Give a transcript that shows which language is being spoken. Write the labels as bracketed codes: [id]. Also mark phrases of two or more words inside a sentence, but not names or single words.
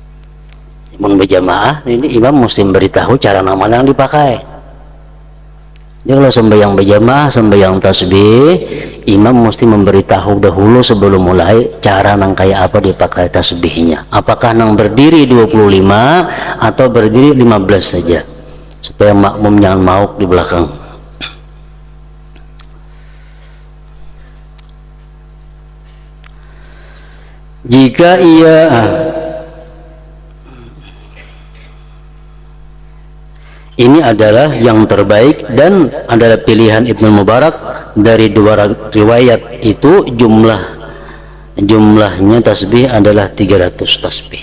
[id] Imam berjamaah ini imam mesti memberitahu cara nama yang dipakai. Jadi kalau sembahyang berjamaah, sembahyang tasbih, imam mesti memberitahu dahulu sebelum mulai cara nang kayak apa dipakai tasbihnya. Apakah nang berdiri 25 atau berdiri 15 saja, supaya makmum jangan mauk di belakang. Jika ia ini adalah yang terbaik dan adalah pilihan Ibnu Mubarak dari dua riwayat itu, jumlahnya tasbih adalah 300 tasbih.